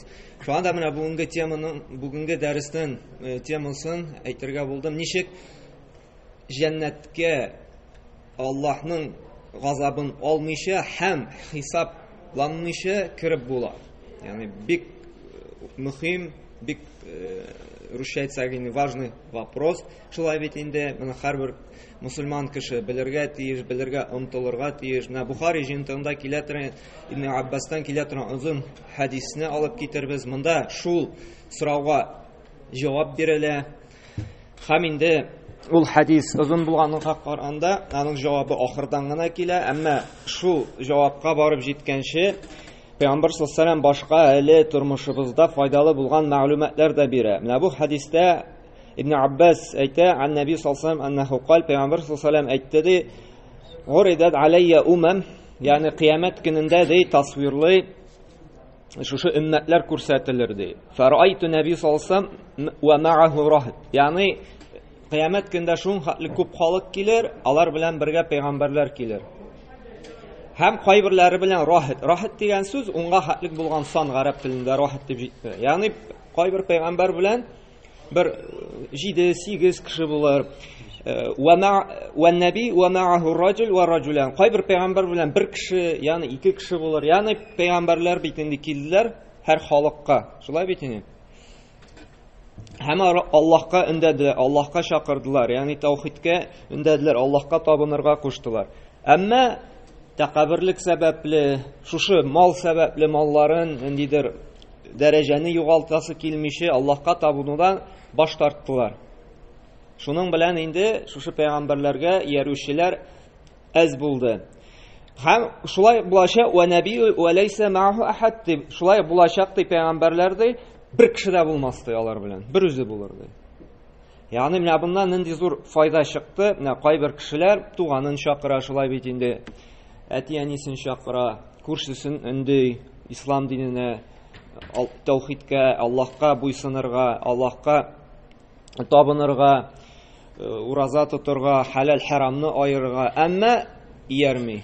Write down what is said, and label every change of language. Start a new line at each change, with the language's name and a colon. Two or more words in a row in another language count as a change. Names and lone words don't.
Tatar: Шуңа да менә бүгенге дәрестән темасын әйтергә булдым. Ничек җәннәткә Аллаһның газабын алмыйча һәм хисапланмыйча киреп була. Ягъни бик мөһим, бик рушайцагыны
Russian: важный вопрос.
Tatar: Шулай бит инде моны һәрбер мусульман кеше белергә тиеш, белергә омтылырга тиеш. Менә Бухари җинтында килә торган Ибн Аббастан килә торган узын хадисне алып китербез. Монда шул сорауга җавап бирелә. Һәм инде ул хадис узын булганга караганда, аның җавабы ахырдан гына килә, әмма шул җавапка барып җиткәнче Пәйгамбер
Arabic: صلى الله عليه وسلم
Tatar: башка әле тормышыбызда файдалы булган мәгълүматлар да бирә. Менә бу хадистә
Arabic: Ибн Аббас әйтә, عن النبي صلى الله عليه وسلم أنه قال,
Tatar: Пәйгамбер
Arabic: صلى الله عليه وسلم
Tatar: әйтте ди,
Arabic: "عرضت علي الأمم",
Tatar: ягъни кыямәт көнендә ди тасвирлый шушы өммәтләр күрсәтелер ди.
Arabic: "فرأيت النبي صلى الله عليه وسلم ومعه رهط",
Tatar: ягъни кыямәт көндә шул хәтле күп халык килер, алар белән бергә пәйгамбәрләр килер. Һәм кайберләре белән рахат. Рахат дигән сүз унга хәтлек булган сан гарәп телендә рахат дип җитте. Ягъни кайбер пәйгамбәр белән бер 7-8 кеше булыр.
Arabic: والنبي ومعه رجل ورجلان.
Tatar: Кайбер пәйгамбәр белән бер кеше, ягъни 2 кеше булыр. Ягъни пәйгамбәрләр бит инде килделәр һәр халыкка. Шулай бит инде. Һәм Аллаһка өндәделәр, Аллаһка чакырдылар, ягъни таухидкә өндәделәр, Аллаһка табынырга куштылар. Әмма тәкабберлек сәбәпле, шушы мал сәбәпле малларын, ниндидер дәрәҗәне югалтасы килмичә Аллаһка табынудан баш тарттылар. Шуның белән инде шушы пәйгамбәрләргә иярүчеләр әз булды. Һәм шулай булачак,
Arabic: "والنبي وليس معه أحد",
Tatar: дип шулай булачак ди пәйгамбәрләрдә бер кеше дә булмас ди алар белән, бер үзе булыр ди. Ягъни менә bundan нинди зур файда чыкты. Менә кайбер кешеләр туганын чакыра, шулай бит инде әти-әнисен чакыра, күршесен өндий, ислам диненә, таухидкә, Аллаһка буйсынырга, Аллаһка табынырга, ураза тотырга, халал-харамны аерырга, әмма иярми.